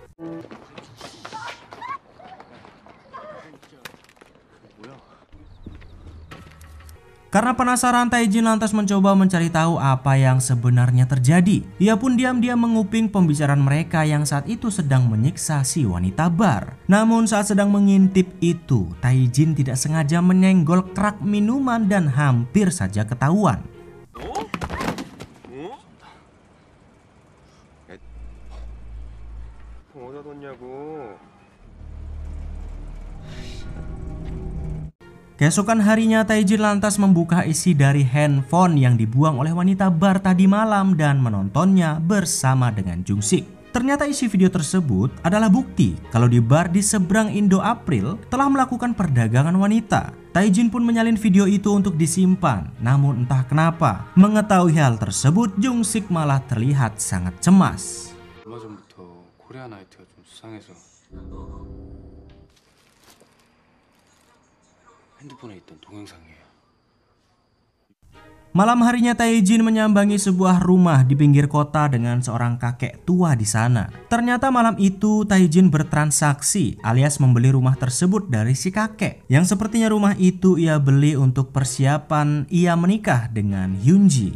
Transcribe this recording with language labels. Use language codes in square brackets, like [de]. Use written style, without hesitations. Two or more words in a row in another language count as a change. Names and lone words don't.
[id] Karena penasaran, Taijin lantas mencoba mencari tahu apa yang sebenarnya terjadi. Ia pun diam-diam menguping pembicaraan mereka yang saat itu sedang menyiksa si wanita bar. Namun saat sedang mengintip itu, Taijin tidak sengaja menyenggol kerak minuman dan hampir saja ketahuan. [ko] 어디다 뒀냐고. [id] Keesokan harinya Taijin lantas membuka isi dari handphone yang dibuang oleh wanita bar tadi malam dan menontonnya bersama dengan Jung-sik. Ternyata isi video tersebut adalah bukti kalau di bar di seberang Indo April telah melakukan perdagangan wanita. Taijin pun menyalin video itu untuk disimpan. Namun entah kenapa, mengetahui hal tersebut Jung-sik malah terlihat sangat cemas. [ko] 얼마 전부터 코리아 나이트가 좀 수상해서 핸드폰에 있던 동영상이에요. [id] Malam harinya Taijin menyambangi sebuah rumah di pinggir kota dengan seorang kakek tua di sana. Ternyata malam itu Taijin bertransaksi alias membeli rumah tersebut dari si kakek. Yang sepertinya rumah itu ia beli untuk persiapan ia menikah dengan Hyunji.